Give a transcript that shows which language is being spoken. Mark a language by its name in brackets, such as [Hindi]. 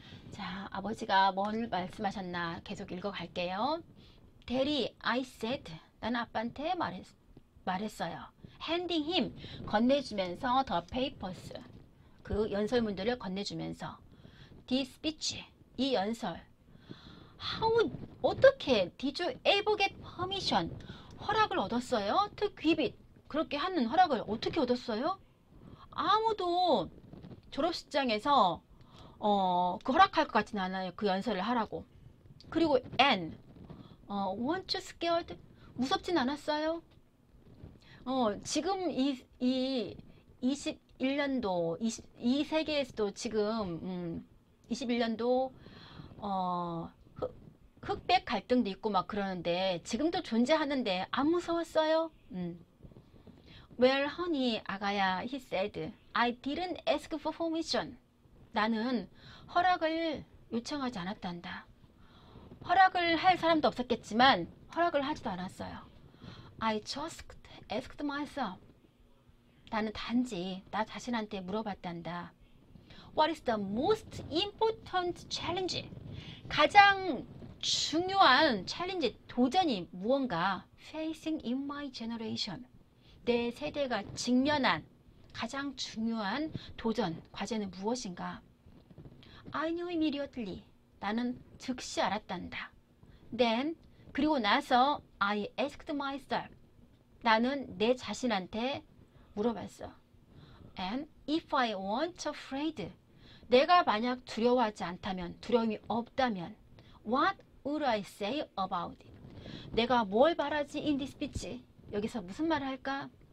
[Korean] 자, 아버지가 뭘 말씀하셨나 계속 읽어갈게요. [English] Daddy, I said, [Korean] 나는 아빠한테 말했어요. [English] Handing him, [Korean] 건네주면서 [English] the papers, [Korean] 그 연설문들을 건네주면서 [English] this speech, [Korean] 이 연설. [English] How, [Korean] 어떻게 [English] did you ever get permission, [Korean] 허락을 얻었어요? [English] To give it, [Korean] 그렇게 하는 허락을 어떻게 얻었어요? 아무도 졸업식장에서 그 허락할 것 같지는 않아요. 그 연설을 하라고. 그리고 [English] and weren't you scared? [Korean] 무섭진 않았어요? 지금 이 21년도 이 세계에서도 지금 21년도 흑백 갈등도 있고 막 그러는데 지금도 존재하는데 안 무서웠어요? [English] Well, honey, [Korean] 아가야, [English] he said, I didn't ask for permission. [Korean] 나는 허락을 요청하지 않았단다. 허락을 할 사람도 없었겠지만 허락을 하지도 않았어요. [English] I just asked myself. [Korean] 나는 단지 나 자신한테 물어봤단다. [English] What is the most important challenge? [Korean] 가장 중요한 챌린지, 도전이 무언가? [English] Facing in my generation. [Korean] 내 세대가 직면한 가장 중요한 도전, 과제는 무엇인가? [English] I knew immediately. [Korean] 나는 즉시 알았단다. [English] Then, [Korean] 그리고 나서 [English] I asked myself. [Korean] 나는 내 자신한테 물어봤어. [English] And if I weren't afraid. [Korean] 내가 만약 두려워하지 않다면, 두려움이 없다면 [English] What would I say about it? [Korean] 내가 뭘 말하지 [English] in this speech? [Korean] 여기서 무슨 말을 할까?